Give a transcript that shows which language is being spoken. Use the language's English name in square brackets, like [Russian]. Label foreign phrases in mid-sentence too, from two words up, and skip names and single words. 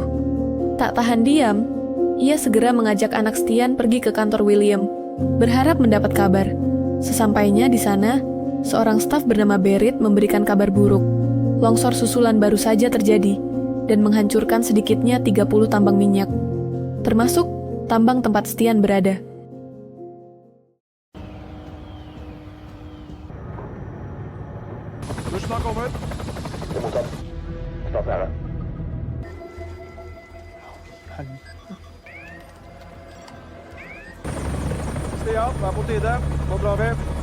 [Indonesian] Tak tahan diam, ia segera mengajak anak Stian pergi ke kantor William, berharap mendapat kabar. Sesampainya di sana, seorang staf bernama Berit memberikan kabar buruk. Longsor susulan baru saja terjadi dan menghancurkan sedikitnya 30 tambang minyak, termasuk tambang tempat Stian berada. [Norwegian] Bussen har kommet. Stian, det er på tide. Nå drar vi.